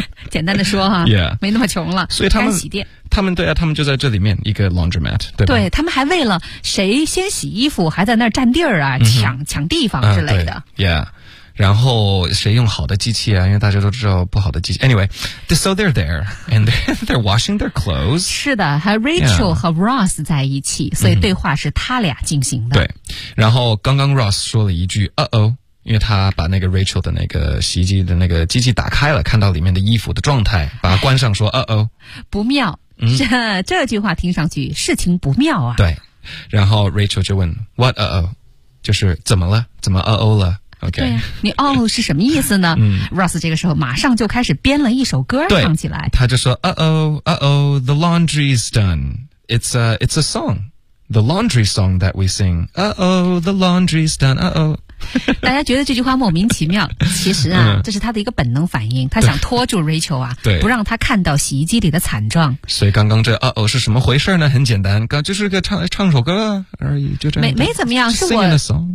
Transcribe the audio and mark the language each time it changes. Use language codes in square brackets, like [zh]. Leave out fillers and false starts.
[zh] 简单的说哈，Yeah，没那么穷了。所以他们洗店。他们对啊他们就在这里面一个 laundromat 对吧对他们还为了谁先洗衣服还在那儿占地儿啊、嗯、抢地方之类的、 Yeah 然后谁用好的机器啊，因为大家都知道不好的机器。 [en] Anyway, so they're there, and they're washing their clothes. [zh] 是的，和 Rachel、yeah. 和 Ross 在一起，所以对话是他俩进行的。对，然后刚刚 Ross 说了一句 uh-oh, 因为他把那个 Rachel 的那个洗衣机的那个机器打开了，看到里面的衣服的状态，把它关上说 uh-oh。不妙，这句话听上去事情不妙啊。对，然后 Rachel 就问 what uh-oh, 就是怎么了，怎么 uh-oh 了。Okay. 对呀、啊，你哦是什么意思呢？嗯 ，Ross 这个时候马上就开始编了一首歌唱起来。 [en] 他就说 ：“Uh-oh，Uh-oh，the laundry's done. It's a song, the laundry song that we sing. Uh-oh，the laundry's done. Uh-oh。” [zh] 大家觉得这句话莫名其妙，其实啊，这是他的一个本能反应，他想拖住 Rachel 啊，对，不让他看到洗衣机里的惨状。所以刚刚这啊哦是什么回事呢？很简单，刚就是个唱首歌而已，就这样。没怎么样，是我 [en] singing a song.